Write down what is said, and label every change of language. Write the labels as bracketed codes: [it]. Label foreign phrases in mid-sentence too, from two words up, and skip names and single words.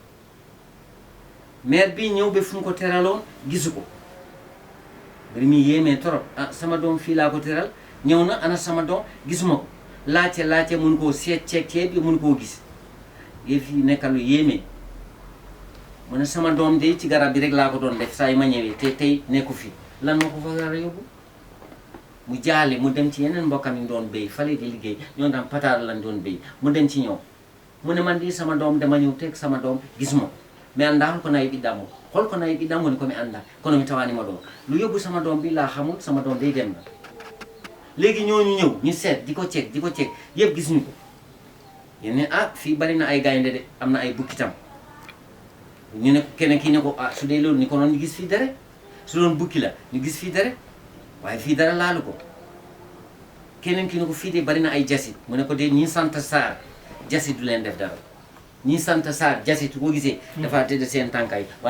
[wo] mère bi ñëw ba fu mu ko tëraloon gisu ko bari mi yéemee trop sama doom fii laa ko tëral ñëw na ana sama doom gisuma ko laajte mun koo seet ceeb bi mun koo gis yëf yi nekk lu yéemee mu ne sama doom de ci garab bi rek laa ko doon def saa yi ma ñëwee te tey nekku fi lan moo ko fa war a yóbbu mu jaale mu dem ci yeneen mbokkam yi doon béy fale di liggéey ñoo daan pataar lañ doon béy mu dem ci ñoom mu ne man di sama doom dama ñëw teg sama doom gisuma [ff] mi anda holko nayi ɓiɗɗammo holko nayi ɓiɗɗam woni komi anda kono mi tawanimo ɗo [wo] lu yóbbu sama doom bi laa xamul sama doom day dem na léegi ñooñu ñëw ñu seet di ko ceeg yëpp gis ñu ko yéen ne fii bari na ay gaynde de am na ay bukki tam ñu ne keneen kii ne ko su dee loolu ni ko noon ñu gis fii dara su doon bukki la ñu gis fii dara waaye fii dara laalu ko keneen kii ne ko fii de bari na ay jasit mu ne ko de ñi sant Sarr jasit du leen def dara ñi sant Sarr jasit ko gisee dafa tëdd seen tànkaay waaye